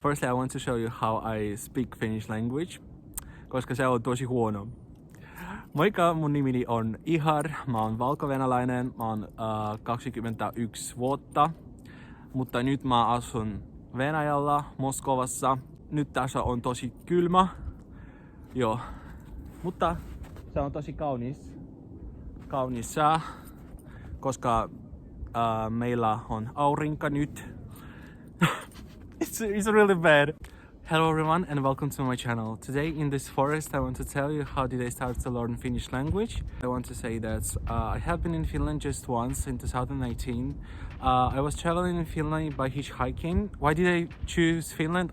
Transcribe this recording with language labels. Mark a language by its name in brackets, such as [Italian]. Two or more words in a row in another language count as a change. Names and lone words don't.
[English] Firstly, I want to show you how I speak Finnish language, [Finnish] koska se on tosi huono. Moikka, mun nimeni on Ihar, mä oon valkovenäläinen, mä oon 21 vuotta, mutta nyt mä asun Venäjällä, Moskovassa. Nyt tässä on tosi kylmä, joo, mutta se on tosi kaunis sää, koska meillä on aurinko nyt. [English] It's really bad. Hello everyone and welcome to my channel. Today in this forest I want to tell you how did I start to learn Finnish language. I want to say that I have been in Finland just once in 2019. I was traveling in Finland by hitchhiking. Why did I choose Finland?